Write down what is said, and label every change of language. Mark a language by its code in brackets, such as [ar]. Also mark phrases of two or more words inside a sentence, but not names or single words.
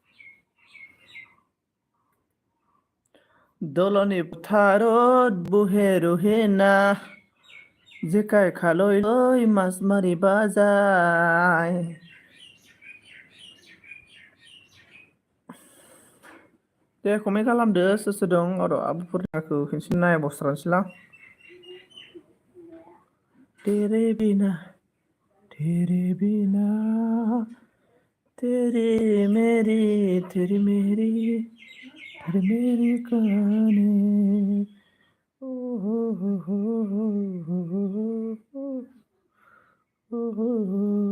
[brx] दलनि फोथारत बुहे रहे ना जेखाय खालय लय मास मारिबा जाय दे कमेन्ट खालामदो सोर सोर दं र' आब'फोरनिखौ खनसे नायबस्रानोसैलां [hi] तेरे बिना तेरे बिना तेरी मेरी तेरी मेरी तेरी मेरी कहानी ओ हो हो हो हो हो हो हो हो हो